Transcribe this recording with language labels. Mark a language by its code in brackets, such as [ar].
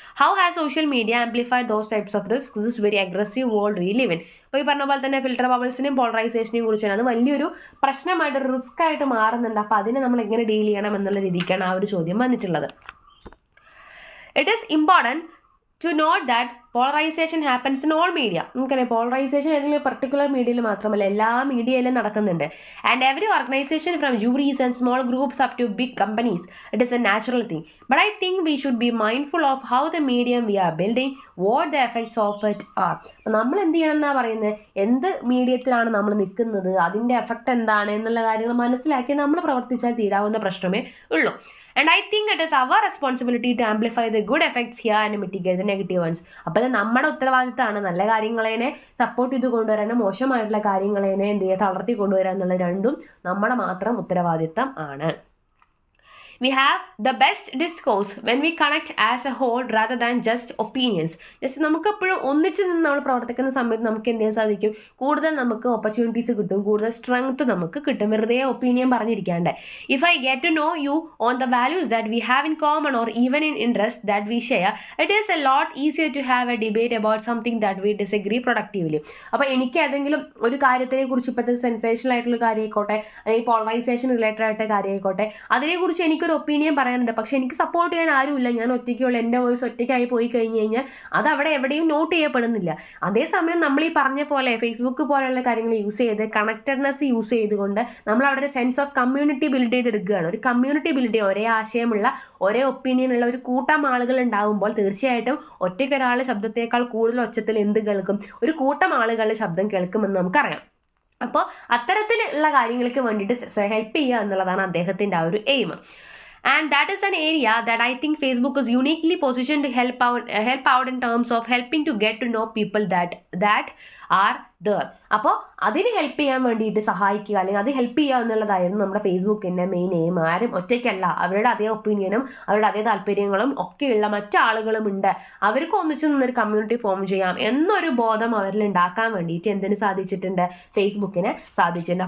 [en] How has social media amplified those types of risk? This very aggressive world we live in. [ml] അപ്പോൾ ഈ പറഞ്ഞ പോലെ തന്നെ filter ബബിൾസിനെയും പോളറൈസേഷനെയും കുറിച്ചാണ്. അത് വലിയൊരു പ്രശ്നമായിട്ട് റിസ്ക് ആയിട്ട് മാറുന്നുണ്ട്. അപ്പോൾ അതിനെ നമ്മൾ എങ്ങനെ ഡീൽ ചെയ്യണം എന്നുള്ള രീതിക്കാണ് ആ ഒരു ചോദ്യം വന്നിട്ടുള്ളത്. [en] It is important to note that polarization happens in all media. [ml] നമുക്കറിയാം പോളറൈസേഷൻ ഏതെങ്കിലും പെർട്ടിക്കുലർ മീഡിയയിൽ മാത്രമല്ല, എല്ലാ മീഡിയയിലും നടക്കുന്നുണ്ട്. [en] And every organization from juries and small groups up to big companies, it is a natural thing. But I think we should be mindful of how the medium we are building, what the effects of it are. [ml] നമ്മൾ എന്ത് ചെയ്യണം എന്നാണ് പറയുന്നത്, എന്ത് മീഡിയത്തിലാണ് നമ്മൾ നിൽക്കുന്നത്, അതിൻ്റെ effect എന്താണ് എന്നുള്ള കാര്യങ്ങൾ മനസ്സിലാക്കി നമ്മൾ പ്രവർത്തിച്ചാൽ തീരാവുന്ന പ്രശ്നമേ ഉള്ളൂ. [en] And I think it is our responsibility to amplify the good effects here and mitigate the negative ones. [ml] അപ്പോൾ ഇത് നമ്മുടെ ഉത്തരവാദിത്തമാണ്. നല്ല കാര്യങ്ങളെ സപ്പോർട്ട് ചെയ്ത് കൊണ്ടുവരാനും മോശമായിട്ടുള്ള കാര്യങ്ങളെ എന്ത് ചെയ്യുക തളർത്തി കൊണ്ടുവരാൻ എന്നുള്ള രണ്ടും നമ്മുടെ മാത്രം ഉത്തരവാദിത്തം ആണ്. [en] We have the best discourse when we connect as a whole rather than just opinions. [ml] Just നമുക്ക് എപ്പോഴും ഒന്നിച്ച് നിന്ന് നമ്മൾ പ്രവർത്തിക്കുന്ന സമയത്ത് നമുക്ക് എന്ത് ചെയ്യാൻ സാധിക്കും, കൂടുതൽ നമുക്ക് ഓപ്പർച്യൂണിറ്റീസ് കിട്ടും, കൂടുതൽ സ്ട്രെങ്ത് നമുക്ക് കിട്ടും, വെറുതെ opinion പറഞ്ഞിരിക്കാണ്ട്. [en] If I get to know you on the values that we have in common or even in interest that we share, it is a lot easier to have a debate about something that we disagree productively. [ml] അപ്പോൾ എനിക്ക് ഏതെങ്കിലും ഒരു കാര്യത്തിനെ കുറിച്ച്, ഇപ്പോഴത്തെ sensational ആയിട്ടുള്ള കാര്യമായിക്കോട്ടെ അല്ലെങ്കിൽ polarisation related ആയിട്ട് കാര്യമായിക്കോട്ടെ, അതിനെക്കുറിച്ച് എനിക്കൊരു ഒപ്പീനിയൻ പറയാനുണ്ട്, പക്ഷെ എനിക്ക് സപ്പോർട്ട് ചെയ്യാൻ ആരുമില്ല, ഞാൻ ഒറ്റയ്ക്കുള്ള, എൻ്റെ വോയിസ് ഒറ്റയ്ക്കായി പോയി കഴിഞ്ഞ് കഴിഞ്ഞാൽ അത് അവിടെ എവിടെയും നോട്ട് ചെയ്യപ്പെടുന്നില്ല. അതേസമയം നമ്മൾ ഈ പറഞ്ഞ പോലെ ഫേസ്ബുക്ക് പോലെയുള്ള കാര്യങ്ങൾ യൂസ് ചെയ്ത്, കണക്റ്റഡ്നെസ് യൂസ് ചെയ്തുകൊണ്ട് നമ്മൾ അവിടെ ഒരു സെൻസ് ഓഫ് കമ്മ്യൂണിറ്റി ബിൽഡ് ചെയ്തെടുക്കുകയാണ്. ഒരു കമ്മ്യൂണിറ്റി ബിൽഡ് ചെയ്യുക, ഒരേ ആശയമുള്ള, ഒരേ ഒപ്പീനിയനുള്ള ഒരു കൂട്ടം ആളുകൾ ഉണ്ടാകുമ്പോൾ തീർച്ചയായിട്ടും ഒറ്റയ്ക്കൊരാളുടെ ശബ്ദത്തേക്കാൾ കൂടുതൽ ഒച്ചത്തിൽ എന്ത് കേൾക്കും, ഒരു കൂട്ടം ആളുകളുടെ ശബ്ദം കേൾക്കുമെന്ന് നമുക്കറിയാം. അപ്പോൾ അത്തരത്തിലുള്ള കാര്യങ്ങൾക്ക് വേണ്ടിയിട്ട് ഹെൽപ്പ് ചെയ്യുക എന്നുള്ളതാണ് അദ്ദേഹത്തിൻ്റെ ആ ഒരു aim. [en] And that is an area that I think Facebook is uniquely positioned to help out in terms of helping to get to know people that are there. [ml] അപ്പോൾ അതിന് ഹെൽപ്പ് ചെയ്യാൻ വേണ്ടിയിട്ട് സഹായിക്കുക, അല്ലെങ്കിൽ അത് ഹെൽപ്പ് ചെയ്യുക എന്നുള്ളതായിരുന്നു നമ്മുടെ ഫേസ്ബുക്കിൻ്റെ മെയിൻ എയിം. ആരും ഒറ്റയ്ക്കല്ല, അവരുടെ അതേ ഒപ്പീനിയനും അവരുടെ അതേ താല്പര്യങ്ങളും ഒക്കെയുള്ള മറ്റാളുകളും ഉണ്ട്, അവർക്ക് ഒന്നിച്ചു നിന്നൊരു കമ്മ്യൂണിറ്റി ഫോം ചെയ്യാം എന്നൊരു ബോധം അവരിൽ ഉണ്ടാക്കാൻ വേണ്ടിയിട്ട് എന്തിന് സാധിച്ചിട്ടുണ്ട്, ഫേസ്ബുക്കിന് സാധിച്ചിട്ടുണ്ട്.